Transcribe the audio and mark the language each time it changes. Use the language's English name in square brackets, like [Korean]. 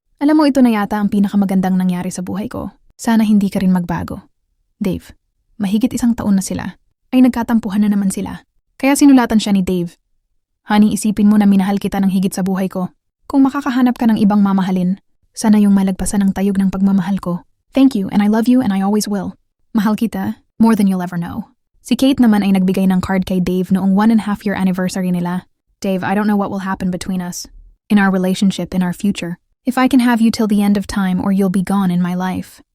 [Filipino] Alam mo, ito na yata ang pinakamagandang nangyari sa buhay ko. Sana hindi ka rin magbago. Dave, mahigit 1 taon na sila, ay nagkatampuhan na naman sila. Kaya sinulatan siya ni Dave. Honey, isipin mo na minahal kita ng higit sa buhay ko. Kung makakahanap ka ng ibang mamahalin, sana yung malagpasan ng tayog ng pagmamahal ko. [English] Thank you and I love you and I always will. [Filipino] Mahal kita, [English] more than you'll ever know. [Filipino] Si Kate naman ay nagbigay ng card kay Dave noong 1.5-year anniversary nila. [English] Dave, I don't know what will happen between us, in our relationship, in our future. If I can have you till the end of time or you'll be gone in my life.